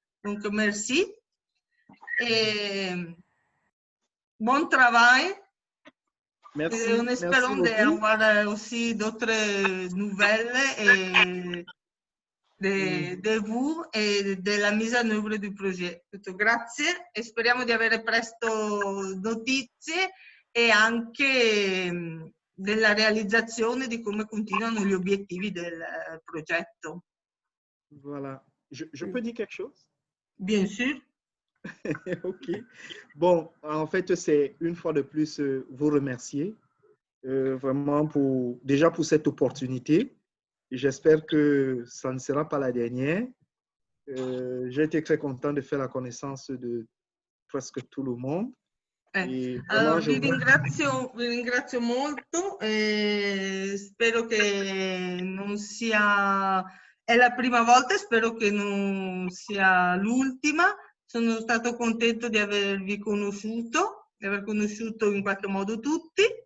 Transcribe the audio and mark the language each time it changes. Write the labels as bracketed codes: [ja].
[fr] Donc, merci. Et bon travail. Merci. On espère d'avoir aussi d'autres nouvelles de vous [it] e della mise in œuvre del progetto. Grazie e speriamo di avere presto notizie e anche della realizzazione di come continuano gli obiettivi del progetto. [fr] Voilà. Je peux dire quelque chose? Bien sûr. Ok. Bon, en fait, c'est une fois de plus vous remercier vraiment déjà pour cette opportunité. J'espère que ça ne sera pas la dernière. J'ai été très content de faire la connaissance de presque tout le monde. E [it] allora, vi ringrazio molto e spero che non sia, è la prima volta e spero che non sia l'ultima. Sono stato contento di avervi conosciuto, di aver conosciuto in qualche modo tutti.